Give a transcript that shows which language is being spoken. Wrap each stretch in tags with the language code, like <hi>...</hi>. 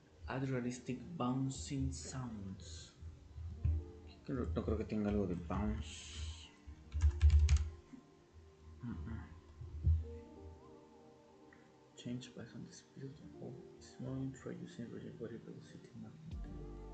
<en>Add realistic bouncing sounds.</en> <es>No creo que tenga algo de bounce.</es> <en>Change based on the speed of its moving for using rigid body velocity magnitude.</en>